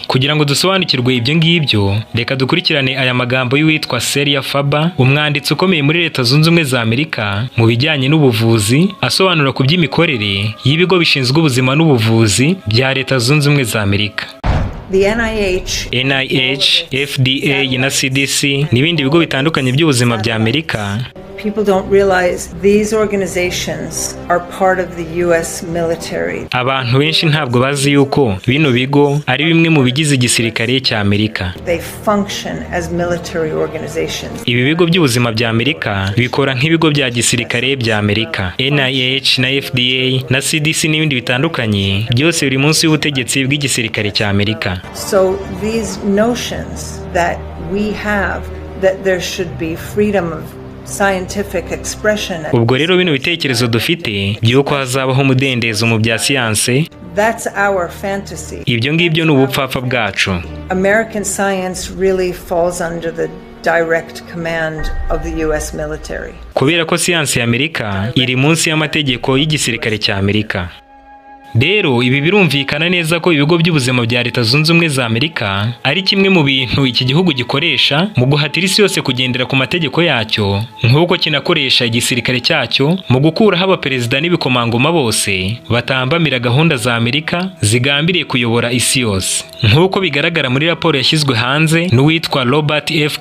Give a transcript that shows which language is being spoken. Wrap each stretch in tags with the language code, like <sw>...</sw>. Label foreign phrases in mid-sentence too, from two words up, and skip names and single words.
<rw>Kugira ngo dusobanukirwe ibyo ngibyo, reka dukurikirane aya magambo y'uwitwa Celia Faber, umwanditsi ukomeye muri Leta Zunze Ubumwe za Amerika mu bijyanye n'ubuvuzi, asobanura ku by'imikorere y'ibigo bishinzwe ubuzima n'ubuvuzi bya Leta Zunze Ubumwe za Amerika.</rw> <en>The</en> <rw>NIH, FDA na CDC n'ibindi bigo bitandukanye by'ubuzima bya Amerika.</rw> <en>People don't realize these organizations are part of the US military.</en> <rw>Abantu benshi ntabwo bazi yuko bino bigo ari bimwe mu bigize igisirikare cya Amerika.</rw> <en>They function as military organizations.</en> <rw>Ibi bigo by'ubuzima bya Amerika bikora nk'ibigo bya gisirikare bya Amerika. NIH na FDA na CDC n'ibindi bitandukanye byose biri munsi y'ubutegetsi bw'igisirikare cya Amerika.</rw> <en>So these notions that we have that there should be freedom of scientific expression.</en> <rw>Ubwo rero bino bitekerezo dufite by'uko hazabaho umudendezo mu bya siyanse,</rw> <en>that's our fantasy.</en> <rw>Ibyo ngibyo ni ubupfapfa bwacu.</rw> <en>American science really falls under the direct command of the US military.</en> <rw>Kubera ko siyanse ya Amerika iri munsi y'amategeko y'igisirikare cya Amerika. Rero ibi birumvikana neza ko ibigo by'ubuzima bya Leta Zunze Ubumwe za Amerika ari kimwe mu bintu iki gihugu gikoresha mu guhatira isi yose kugendera ku mategeko yacyo, nk'uko kinakoresha igisirikare cyacyo mu gukuraho abaperezida n'ibikomangoma bose batambamira gahunda za Amerika zigambiriye kuyobora isi yose, nk'uko bigaragara muri raporo yashyizwe hanze n'uwitwa Robert F.</rw>